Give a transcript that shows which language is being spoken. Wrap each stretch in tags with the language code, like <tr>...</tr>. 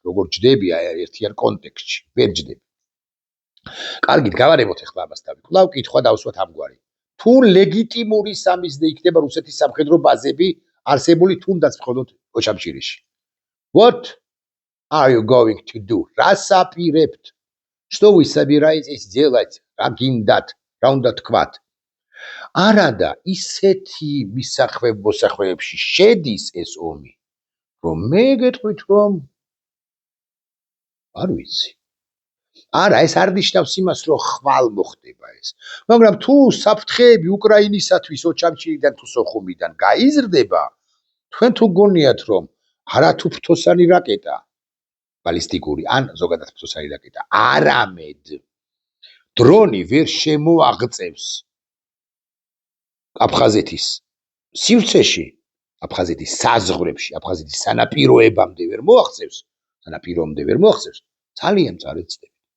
<ka>როგორ ჯდები ერთიან კონტექსტში? ვერ ჯდები. კარგით, გავარებოთ ახლა ამას დავიკვლავ, კითხვა დავსვათ ამგვარი. თუ ლეგიტიმური სამიზნე იქნება რუსეთის სამხედრო ბაზები არსებული თუნდაც მხოლოდ ოჩამჩირეში?</ka> <en>What are you going to do?</en> <ka>რას აპირებთ?</ka> <ru>Что вы собираетесь делать?</ru> <ka>რა გინდათ? რა უნდა თქვათ? არადა ისეთი მოსახვეებში შედის ეს ომი, რომ მე გეტყვით, რომ არ ვიცი. არა, ეს არ ნიშნავს იმას, რომ ხვალ მოხდება ეს. მაგრამ თუ საფრთხეები უკრაინისათვის ოჩამჩირიდან თუ სოხუმიდან გაიზრდება, თქვენ თუ გონიათ, რომ არათუ ფრთოსანი რაკეტა, ბალისტიკური ან ზოგადად ფრთოსანი რაკეტა, არამედ დრონი ვერ შემოაღწევს აფხაზეთის სივრცეში, აფხაზეთის საზღვრებში, აფხაზეთის სანაპიროებამდე ვერ მოაღწევს, სანაპირომდე ვერ მოაღწევს, ძალიან წარეცდები.</ka>